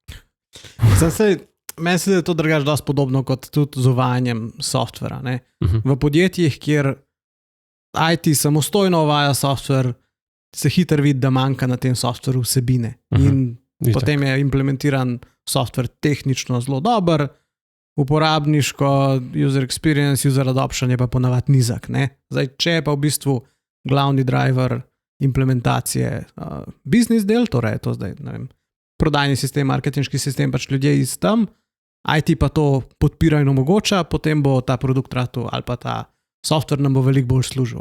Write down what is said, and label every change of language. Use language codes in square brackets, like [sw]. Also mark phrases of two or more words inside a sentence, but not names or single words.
[sl] Meni se je to drugače dosti podobno kot tudi z uvajanjem softvera. V podjetjih, kjer IT samostojno uvaja softver, se hitro vidi, da manjka na tem softveru vsebine. In potem je implementiran softver tehnično zelo dober, uporabniško, [en] user experience, user adoption [sl] je pa ponavadi nizak. Zdaj, če je pa v bistvu glavni driver implementacije business del, torej je to zdaj, ne vem, prodajni sistem, marketinški sistem, pač ljudje iz tam, IT pa to podpira in omogoča, potem bo ta produkt ratal ali pa ta softver nam bo veliko bolj služil.